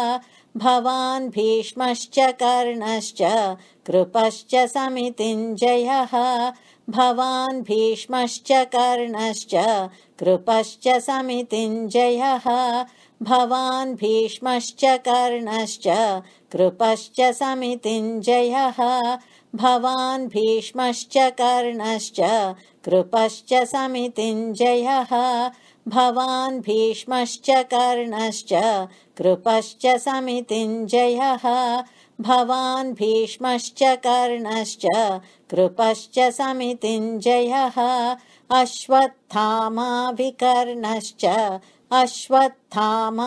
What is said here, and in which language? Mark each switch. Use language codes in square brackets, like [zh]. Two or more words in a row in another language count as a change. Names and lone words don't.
[sa] భవాన్ భీష్మశ్చ కర్ణశ్చ కృపశ్చ సమితింజయః భవాన్ భీష్మశ్చ కర్ణశ్చ కృపశ్చ సమితింజయః భవాన్ భీష్మశ్చ కర్ణశ్చ కృపశ్చ సమితింజయః భవాన్ భీష్మశ్చ కర్ణశ్చ కృపశ్చ సమితింజయః भवान् भीष्मश्च कर्णश्च कृपश्च समितिञ्जयः भवान् भीष्मश्च कर्णश्च कृपश्च समितिञ्जयः अश्वत्थामा विकर्णश्च अश्वत्थामा